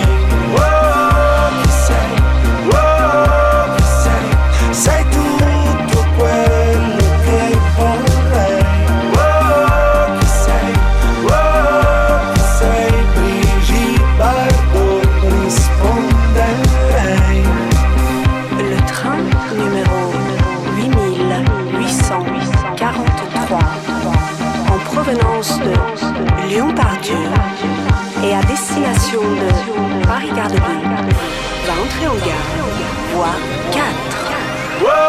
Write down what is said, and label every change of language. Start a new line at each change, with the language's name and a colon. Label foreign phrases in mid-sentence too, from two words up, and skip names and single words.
Italian: Oh, chi sei tutto quello che vorrei. Oh, chi sei, risponderei.
French: Le train numéro 8843 en provenance de Lyon-Part-Dieu et à destination de Paris-Gare de Lyon va entrer en gare, voie 4.